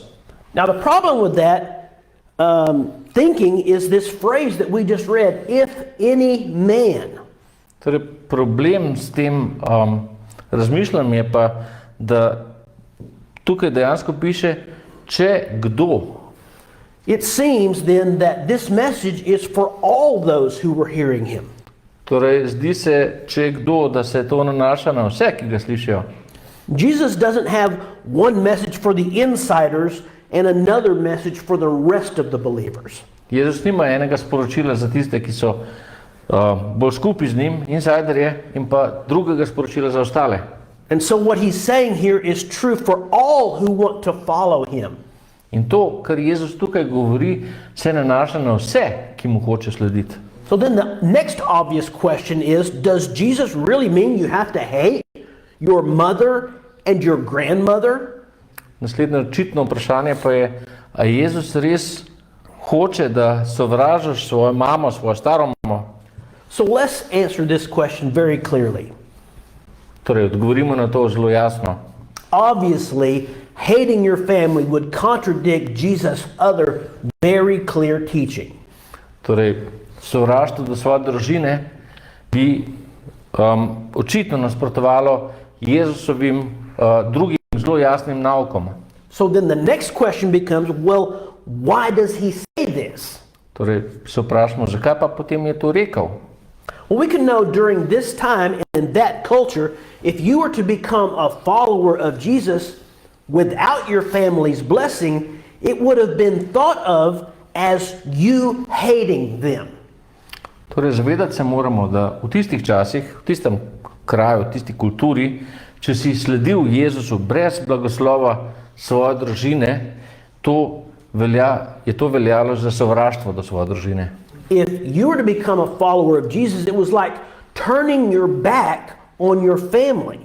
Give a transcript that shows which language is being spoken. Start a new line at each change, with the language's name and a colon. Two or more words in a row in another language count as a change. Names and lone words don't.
English: Now the problem with that thinking is this phrase that we just read, if any man.
Slovenian: Torej, problem s tem razmišljanjem je pa, da tukaj dejansko piše, če kdo.
English: It seems then that this message is for all those who were hearing him.
Slovenian: Torej, zdi se, če kdo, da se to nanaša na vse, ki ga slišijo.
English: Jesus doesn't have one message for the insiders and another message for the rest of the believers.
Slovenian: Jezus nima enega sporočila za tiste, ki so bolj skupaj z njim, insiderje, in pa drugega sporočila za ostale.
English: And so what he's saying here is true for all who want to follow him.
Slovenian: In to, kar Jezus tukaj govori, se nanaša na vse, ki mu hoče slediti.
English: So then the next obvious question is, does Jesus really mean you have to hate your mother and your grandmother?
Slovenian: Naslednje očitno vprašanje pa je, a Jezus res hoče, da sovražiš svojo mamo, svojo staro mamo?
English: So let's answer this question very clearly.
Slovenian: Torej, odgovorimo na to zelo jasno.
English: Obviously, hating your family would contradict Jesus' other very clear teaching.
Slovenian: Torej, sovraštvo do svoje družine bi očitno nasprotovalo Jezusovim drugim zelo jasnim naukom.
English: So then the next question becomes, well, why does he say this?
Slovenian: Torej, se vprašamo, zakaj pa potem je to rekel?
English: Well, we can know during this time and in that culture, if you were to become a follower of Jesus without your family's blessing, it would have been thought of as you hating them.
Slovenian: Torej, zavedati se moramo, da v tistih časih, v tistem kraju, v tisti kulturi, če si sledil Jezusu brez blagoslova svoje družine, je to veljalo za sovraštvo do svoje družine.
English: If you were to become a follower of Jesus, it was like turning your back on your family.